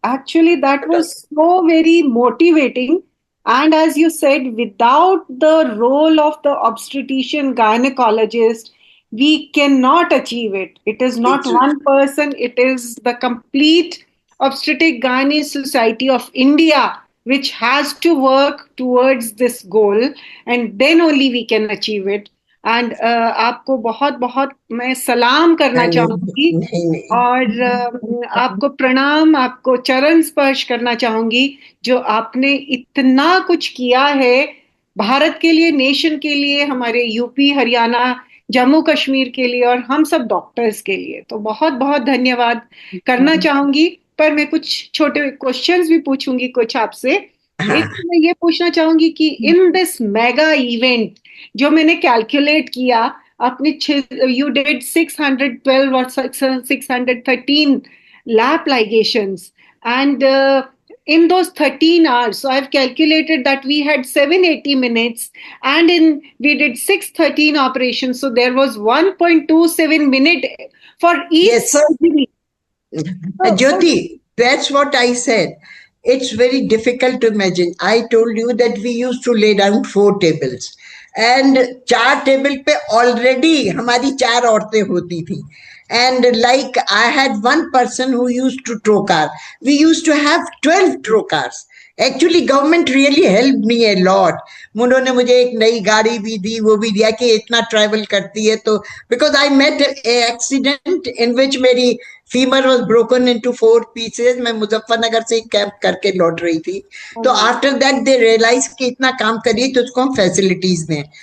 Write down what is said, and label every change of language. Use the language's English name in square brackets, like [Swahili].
[English] Actually, that was so very motivating. And as you said, without the role of the obstetrician gynecologist, we cannot achieve it. It is not one person, it is the complete Obstetric Gynae Society of India which has to work towards this goal, and then only we can achieve it. [Hindi] And आपको बहुत बहुत मैं सलाम करना चाहूंगी और आपको प्रणाम, आपको चरण स्पर्श करना चाहूंगी जो आपने इतना कुछ किया है भारत के लिए, नेशन के लिए, हमारे यूपी, हरियाणा, जम्मू कश्मीर के लिए और हम सब डॉक्टर्स के लिए. तो बहुत बहुत धन्यवाद करना चाहूंगी. पर मैं कुछ छोटे क्वेश्चंस भी पूछूंगी कुछ आपसे. एक तो मैं ये पूछना चाहूंगी कि [English] In this mega event जो मैंने calculate किया, आपने यू डिड 612 और 613 lap ligations, and in those 13 hours, so I've calculated that we had 780 minutes, and we did 613 operations, so there was 1.27 minute for each surgery. Jyoti, that's what I said. It's very difficult to imagine. I told you that we used to lay down 4 tables, and 4 table पे already [Hindi] हमारी 4 औरतें होती थी. [English] And like I had one person who used to trocar. We used to have 12 trocars. Actually, government really helped me a lot. [Hindi] उन्होंने मुझे एक नई गाड़ी भी दी, वो भी दिया कि इतना ट्रैवल करती है तो, [English] because I met an accident in which [Hindi] मेरी femur [English] was broken into 4 pieces. [Hindi] मैं मुजफ्फरनगर से कैंप करके लौट रही थी. तो [English] after that they realized [Hindi] कि इतना काम करिए तो उसको हम facilities दें.